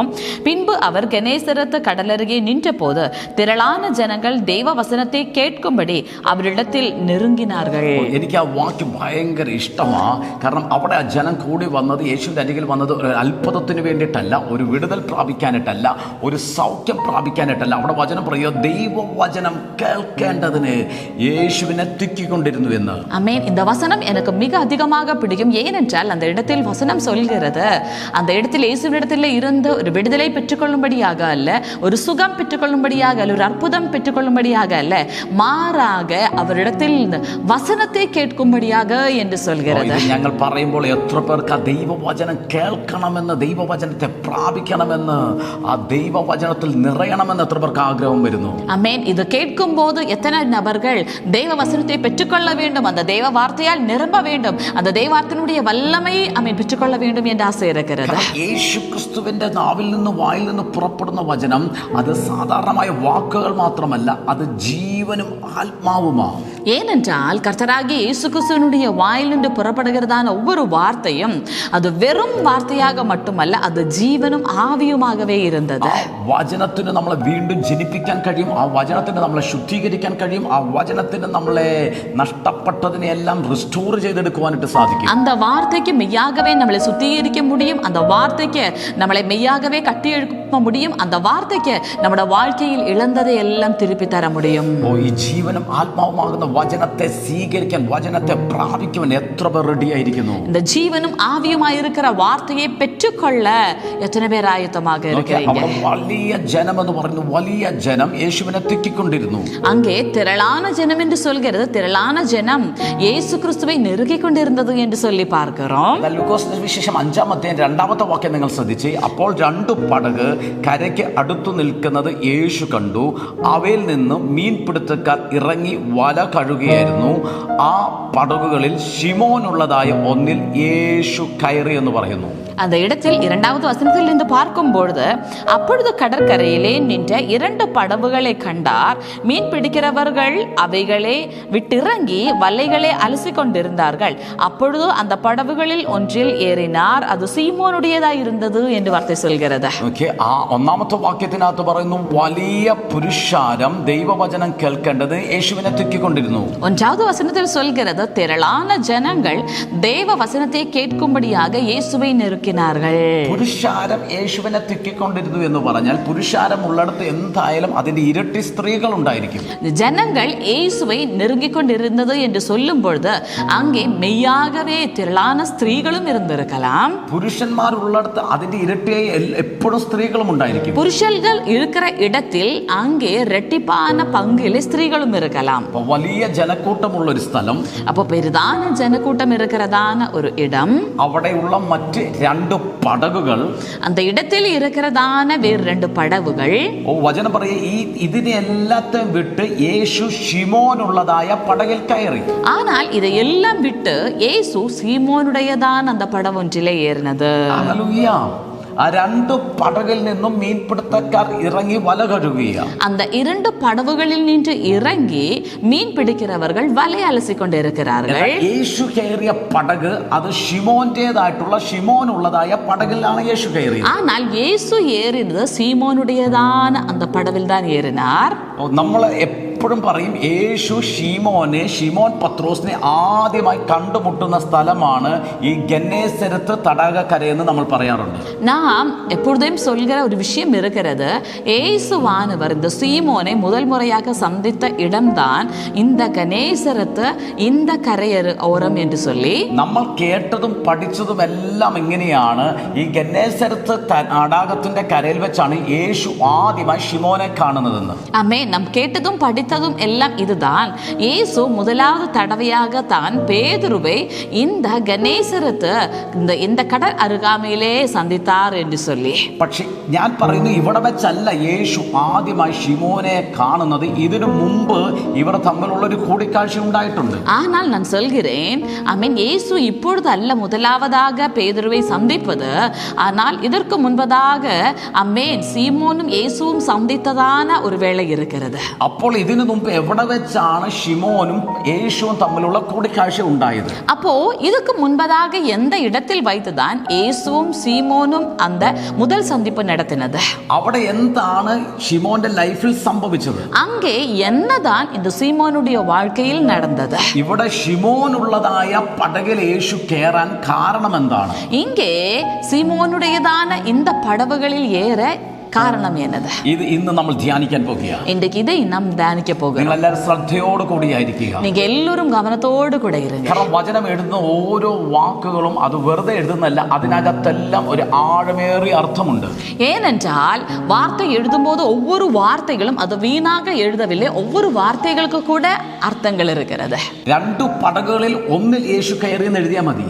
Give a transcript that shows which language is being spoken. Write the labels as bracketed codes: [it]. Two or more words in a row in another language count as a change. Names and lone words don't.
[ta] பின்பு அவர் கெனேசரத்து கடலருகே நின்ற போது திரளான ஜனங்கள் தேவ வசனத்தை கேட்கும்படி அவரிடத்தில் நெருங்கினார்கள். [ml] എനിക്ക് ആ വാക്യം ഭയങ്കര ഇഷ്ടമാ. കാരണം അവിടെ ആ ജനം കൂടി വന്നത്, യേശുവിന്റെ അരികിൽ വന്നത് ഒരു അത്ഭുതത്തിന് വേണ്ടിയിട്ടല്ല, ഒരു വിടുതൽ പ്രാപിക്കാനായിട്ടല്ല, ഒരു സൗഖ്യം പ്രാപിക്കാനായിട്ടല്ല. അവിടെ വചനം പറയുക, ദൈവവചനം കേൾക്കേണ്ടതിന് യേശുവിനെ തിക്കിക്കൊണ്ടിരുന്നു എന്ന്. ആമേൻ. [ta] இந்த வசனம் எனக்கு மிக அதிகமாக பிடிக்கும். ஏனென்றால் அந்த இடத்தில் வசனம் சொல்கிறது, அந்த இடத்தில் இயேசுவிடத்தில் இருந்து ஒரு விடுதலை பெற்றுக்கொள்ளும்படியாக அல்ல, ஒரு சுகம் பெற்றுக்கொள்ளும்படியாக அல்ல, ஒரு அற்புதம் பெற்றுக்கொள்ளும்படியாக அல்ல, மாறாக அவரிடத்தில் வசனத்தை கேட்கும்படியாக என்று சொல்கிறது. [ml] ഞങ്ങൾ പറയുമ്പോൾ എത്ര പേർക്ക് ആ ദൈവവചനം കേൾക്കണമെന്ന്, ദൈവവചനത്തെ പ്രാപിക്കണമെന്ന്, ആ ദൈവവചനത്തിൽ നിറയണമെന്ന് എത്ര പേർക്ക് ആഗ്രഹം വരുന്നു? [ta] ആമേൻ. ഇത് കേൾക്കുம்போது எத்தனை நபர்கள் தேவ வசனத்தை பெற்றுக்கொள்ள வேண்டும், அந்த தேவ வார்த்தையால் நிரம்ப வேண்டும், அந்த தெய்வத்தினுடைய வல்லமையை ஆமென் பெற்றுக்கொள்ள வேண்டும் என்ற ஆசை இருக்கிறது. [ml] യേശുക്രിസ്തുവിന്റെ നാവിൽ നിന്ന്, വായിൽ നിന്ന് പുറപ്പെടുന്ന വചനം അത് സാധാരണമായ വാക്കുകൾ മാത്രമല്ല, അത് ജീവനും ആത്മാവുമാണ്. [ta] ஏனென்றால் கர்த்தராகிய இயேசு கிறிஸ்துவினுடைய வாயிலிருந்து புறப்படுகிறதான ஒவ்வொரு வார்த்தையும் அது வெறும் வார்த்தையாக மட்டுமல்ல, அது ஜீவனும் ஆவியுமாகவே இருந்தது. [ml] വചനത്തിന് നമ്മളെ വീണ്ടും ജനിപ്പിക്കാൻ കഴിയും, ആ വചനത്തിന് നമ്മളെ ശുദ്ധീകരിക്കാൻ കഴിയും, ആ വചനത്തിന് നമ്മളെ നഷ്ടപ്പെട്ടതിനെ എല്ലാം റിസ്റ്റോർ ചെയ്തെടുക്കുവാനായിട്ട് സാധിക്കും. [ta] அந்த வார்த்தைக்கு மெய்யாகவே நம்மளை சுத்திகரிக்க முடியும், அந்த வார்த்தைக்கு நம்மளை மெய்யாகவே கட்டி எழுப்ப முடியும், அந்த வார்த்தைக்கு നമ്മുടെ வாழ்க்கையில் இழந்ததை எல்லாம் திருப்பி தர முடியும். [ml] ഈ ജീവനും ആത്മാവുമാകുന്ന വചനത്തെ സ്വീകരിക്കാൻ, വചനത്തെ പ്രാപിക്കുവാൻ എത്ര പേർ റെഡി ആയിരിക്കുന്നു? [ta] இந்த ஜீவனும் ஆவியுமாய் இருக்கிற வார்த்தையை பெற்றுக்கொள்ள எத்தனை பேர் ஆயத்தமாக இருக்கிறீங்க? [ml] വലിയ ജനം എന്ന് പറഞ്ഞു, വലിയ ജനം യേശുവിനെ തിക്കിക്കൊണ്ടിരുന്നു. [ta] அங்கே திரளான ஜனம் என்று சொல்கிறது, திரளான ஜனம் இயேசு கிறிஸ்துவை நெருங்கிக் கொண்டிருந்தது என்று சொல்லி பார்க்கிறோம். [ml] ലൂക്കോസ് വിശേഷം 5-ാം അധ്യായം 2-ാമത്തെ വാക്യം നിങ്ങൾ ശ്രദ്ധിച്ച്, അപ്പോൾ 2 പടക് കരയ്ക്ക് അടുത്തു നിൽക്കുന്നത് യേശു കണ്ടു, അവയിൽ നിന്ന് മീൻപിടുത്തക്കാർ ഇറങ്ങി വല കഴുകുകയായിരുന്നു. ആ പടകുകളിൽ ശിമോനുള്ളതായ ഒന്നിൽ യേശു കയറി എന്ന് പറയുന്നു. [ta] அந்த இடத்தில் 2வது வசனத்தில் இருந்து பார்க்கும் பொழுது, அப்பொழுது கடற்கரையிலே நின்ற 2 படகுகளை கண்டார். மீன் பிடிக்கிறவர்கள் அவைகளை விட்டிறங்கி வலைகளை அலசி கொண்டிருந்தார்கள். அப்பொழுது அந்த படகுகளில் ஒன்றில் ஏறினார், அது சீமோனுடையதாய் இருந்தது என்று வார்த்தை சொல்கிறது. [ml] ആ 1-ാമത്തെ വാക്യത്തിനകത്ത് പറയുന്നു, വലിയ പുരുഷാരം ദൈവവചനം കേൾക്കേണ്ടത് യേശുവിനെ തിക്കിക്കൊണ്ടിരുന്നു. [ta] 1வது வசனத்தில் சொல்கிறது, திரளான ஜனங்கள் தேவ வசனத்தை கேட்கும்படியாக இயேசுவை நெருக்கினார்கள். [ml] പുരുഷാരം യേശുവിനെ തിക്കിക്കൊണ്ടിരുന്നു എന്ന് പറഞ്ഞാൽ, പുരുഷാരം ഉള്ളിടത്ത് എന്തായാലും അതിന്റെ ഇരട്ടി സ്ത്രീകൾ ഉണ്ടായിരിക്കും. [ta] ஜனங்கள் இயேசுவை நெருங்கிக் கொண்டிருந்தது என்று சொல்லும் பொழுது அங்கே மெய்யாகவே திரளான ஸ்திரீகளும் இருந்திருக்கலாம். [ml] പുരുഷന്മാർ ഉള്ളിടത്ത് അതിന്റെ ഇരട്ടിയായി എപ്പോഴും സ്ത്രീകളും ഉണ്ടായിരിക്കും. [ta] புருஷர்கள் இருக்கிற இடத்தில் அங்கே ரெட்டிப்பான பங்கிலே ஸ்திரீகளும் இருக்கலாம். [ml] വലിയ ജനക്കൂട്ടമുള്ള ഒരു സ്ഥലം, [ta] அப்போ பெரிதான ஜனக்கூட்டம் இருக்கிறதான ஒரு இடம், [ml] അവിടെയുള്ള മറ്റ് 2 പടകുകൾ, [ta] அந்த இடத்தில் இருக்கிறதான வேறு 2 படகுகள். [ml] വചനം പറയ, ഇതിനെ എല്ലാத்தையும் വിട്ട് യേശു ശിമോനുള്ളതായ പടകിൽ കയറി. [ta] ஆனால் இதை எல்லாம் விட்டு இயேசு சீமோனுடையதான அந்த படவொன்றிலே ஏறினது. [ml] ഹല്ലേലൂയ. ആ 2 പടകിൽ നിന്നും മീൻപിടുത്തക്കാർ ഇറങ്ങി വല കഴുകുകയാണ്. [ta] அந்த 2 படகுகளில் நின்று இறங்கி மீன் பிடிக்கிறவர்கள் வலை அலசி கொண்டிருக்கிறார்கள். [ml] യേശു കയറിയ പടക് അത് ഷിമോന്റേതായിട്ടുള്ള, ഷിമോനുള്ളതായ പടകിലാണ് യേശു കയറിയത്. [ta] ஆனால் இயேசு ஏறினது சீமோனுடையதான அந்த படவில் தான் ஏறினார். [ml] നമ്മൾ എപ്പോഴും പറയും, യേശു ഷിമോൻ പത്രോസിനെ ആദ്യമായി കണ്ടുമുട്ടുന്ന സ്ഥലമാണ് ഈ ഗന്നേസരത്ത് തടാകക്കരയെന്ന് നമ്മൾ പറയാറുണ്ട്. [ta] நாம் எப்பொழுதும் சொல்கிற ஒரு விஷயம் இருக்கிறது, இயேசுவானவர் இந்த சீமோனை முதல் முறையாக சந்தித்த இடம்தான் இந்த கனேசரத்து, இந்த கரையர் ஓரம் என்று சொல்லி [ml] നമ്മൾ കേട്ടതും പഠിച്ചതും എല്ലാം ഇങ്ങനെയാണ്. ഈ ഗന്നേസരത്ത് തടാകത്തിന്റെ കരയിൽ വെച്ചാണ് യേശു ആദ്യമായി ഷിമോനെ കാണുന്നതെന്ന്. [ta] ஆமே, நாம் கேட்டதும் படித்ததும் எல்லாம் இதுதான். இயேசு முதலாவது தடவையாக தான் பேதுருவை இந்த கனேசரத்து, இந்த கடல் அருகாமையிலே சந்தித்தார் என்று சொல்லி. [ml] പക്ഷെ ഞാൻ പറയുന്നു, ഇവിടെ വെച്ചല്ല യേശു ആദ്യമായി ഷിമോനെ കാണുന്നത്. ഇതിനു മുമ്പ് ഇവർ തമ്മിലുള്ള ഒരു കൂടിക്കാഴ്ച ഉണ്ടായിട്ടുണ്ട്. [ta] ஆனால் நான் சொல்கிறேன், ஆமென், இயேசு இப்பொழுது அல்ல முதலாவதாக பேதுருவை சந்திப்பது. ஆனால் இதற்கு முன்பதாக ஆமென் சீமோனும் இயேசுவும் சந்தித்ததான ஒரு வேளை இருக்கிறது. [ml] അപ്പോൾ ഇതിനു മുമ്പ് എവിടെ വെച്ചാണ് ഷിമോനും യേശുവും തമ്മിലുള്ള കൂടിക്കാഴ്ച ഉണ്ടായത്? [ta] அப்போ இதுக்கு முன்பதாக எந்த இடத்தில் வைத்துதான் இயேசுவும் சீமோனும் அந்த முதல் சந்திப்பு நடத்தினது? [ml] അവിടെ എന്താണ് ഷിമോന്റെ ലൈഫിൽ സംഭവിച്ചത്? [ta] அங்கே என்னதான் இந்த சீமோனுடைய வாழ்க்கையில் நடந்தது? [ml] ഇവിടെ ഷിമോനുള്ളതായ പടകിൽ യേശു കയറാൻ കാരണം എന്താണ്? [ta] இங்கே சீமோனுடையதான இந்த படவுகளில் ஏற காரணம் என்னது? [ml] ഇത് ഇന്ന് നമ്മൾ ധ്യാനിക്കാൻ പോകുകയാണ്. [ta] இன்றைக்கு இதை நாம் தியானிக்க போகிறோம். [ml] നിങ്ങൾ എല്ലാവരും ശ്രദ്ധയോട് കൂടിയായിരിക്കുക. [ta] நீங்க எல்லாரும் கவனத்தோடு கூட இருங்க. [ml] കാരണം വചനം എഴുതുന്ന ഓരോ വാക്കുകളും അത് വെറുതെ എഴുതുന്നല്ല, അതിനകത്തെല്ലാം ഒരു ആഴമേറിയ അർത്ഥമുണ്ട്. [ta] ஏனென்றால் வார்த்தை எழுதும்போது ஒவ்வொரு வார்த்தைகளும் அது வீணாக எழுதவில்லை, ஒவ்வொரு வார்த்தைகளுக்கு கூட அர்த்தங்கள் இருக்கிறது. [ml] 2 പടകുകളിൽ ഒന്നിൽ യേശു കയറി എന്ന് എഴുതിയാൽ മതി.